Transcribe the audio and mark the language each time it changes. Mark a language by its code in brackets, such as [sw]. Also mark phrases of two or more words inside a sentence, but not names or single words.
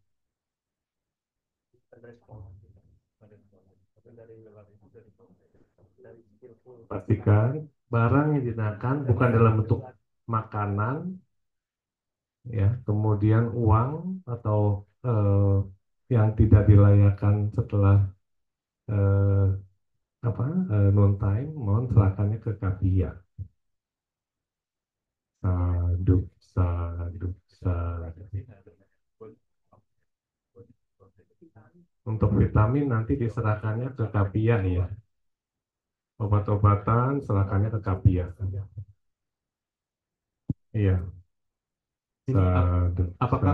[id] Pastikan barang yang digunakan bukan dalam bentuk makanan, ya, kemudian uang atau yang tidak dilayakkan setelah eh, non time, mohon serahkannya ke Kapia. [pi] Sadu, sadu, sadu. [id] Untuk vitamin nanti diserahkannya ke Kapia ya. Obat-obatan serahkannya ke Kapia. Iya. Ini Sadu, apakah